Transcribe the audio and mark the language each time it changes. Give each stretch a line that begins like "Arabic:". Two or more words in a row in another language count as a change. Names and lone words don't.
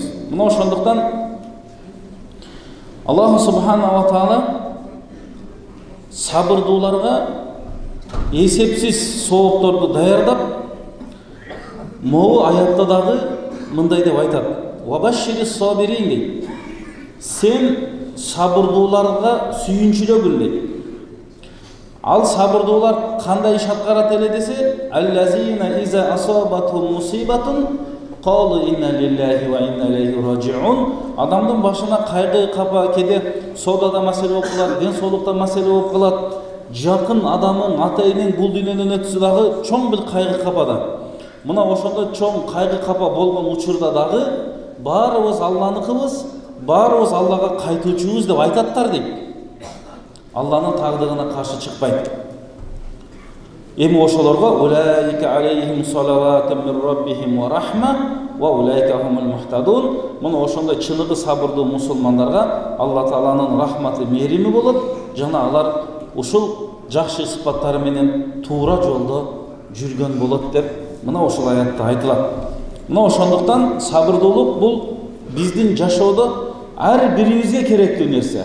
Kyrgyz: Мына ошондуктан Аллах
Arabic: سبحانه وتعالى
Kyrgyz: сабырдууларга эсепсиз соокторду даярдап, могу аятта дагы мындай деп айтат:
Arabic: "وبشر الصابرين"
Kyrgyz: дейт. Сен сабырдууларга сүйүнчүлөгүл дейт. Ал сабырдуулар кандай иш аткарат эле десе,
Arabic: الذين إذا أصابتهم مصيبة قالوا إنا لله وإنا إليه راجعون.
Kyrgyz: Адамдын башына кайгы, капа, кеде содада маселе болуп калат, ден соолукта маселе болуп калат. Жакын адамын, ата-эненин бул дүйнөдөн өтүшү дагы чоң бир кайгы капада. Мына ошондой чоң кайгы капа болгон учурда дагы баарыбыз Алланыкыбыз, баарыбыз Аллага кайтуучубуз деп айтаттар дейт. Алланын тагдыгына каршы чыкпайт. Эми ошолорго
Arabic: أولئك عليهم صلوات من ربهم ورحمة وأولئك هم المهتدون.
Kyrgyz: Мына ошондой чыныгы сабырдуу мусулмандарга Алла Тааланын рахматы, мээрими болот, жана алар ушул жакшы сыпаттары менен туура жолдо жүргөн болот деп мына ушул аятта айтылат. Мына ошондуктан сабырдуулук бул биздин жашоодо ар бирибизге керектүү нерсе.